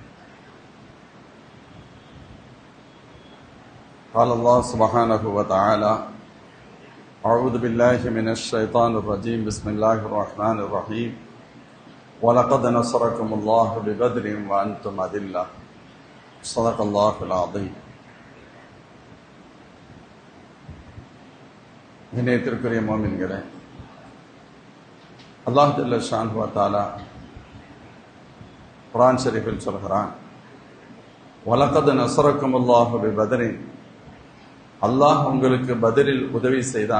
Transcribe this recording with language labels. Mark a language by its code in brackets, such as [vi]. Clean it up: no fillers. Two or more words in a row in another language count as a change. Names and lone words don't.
[ar] قال الله سبحانه وتعالى: أعوذ بالله من الشيطان الرجيم بسم الله الرحمن الرحيم ولقد نصركم الله ببدر وأنتم أذلة صدق الله العظيم. [ta] இணையத்திற்குரிய மோமின்களே, அல்லாஹ் [ar] جل شأنه وتعالى [ta] குர்ஆன் ஷரீஃபில் சொல்கிறான், [ar] ولقد نصركم الله ببدر, [ta] அல்லாஹ் உங்களுக்கு பத்ரில் உதவி செய்தான்.